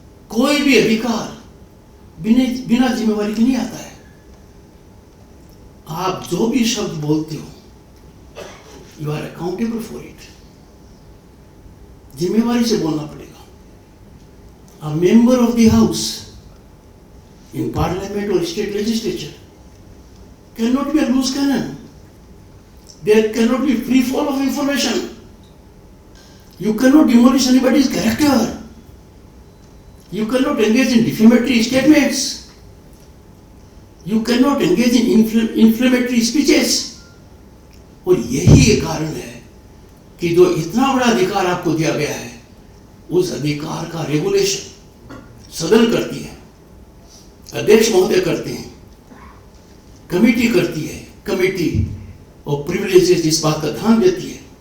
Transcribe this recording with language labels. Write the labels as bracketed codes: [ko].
[hi] कोई भी अधिकार बिना जिम्मेवारी के नहीं आता है। आप जो भी शब्द बोलते हो, [en] You are accountable for it. [hi] जिम्मेवारी से बोलना पड़ेगा। [en] A member of the house in parliament or state legislature cannot be a loose cannon. There cannot be free fall of information. You cannot demolish anybody's character. You cannot engage in defamatory statements. You cannot engage in inflammatory speeches. [hi] और यही एक कारण है कि जो इतना बड़ा अधिकार आपको दिया गया है, उस अधिकार का रेगुलेशन सदन करती है, अध्यक्ष महोदय करते हैं, कमेटी करती है, कमेटी और प्रिविलेजेस इस बात का ध्यान देती है।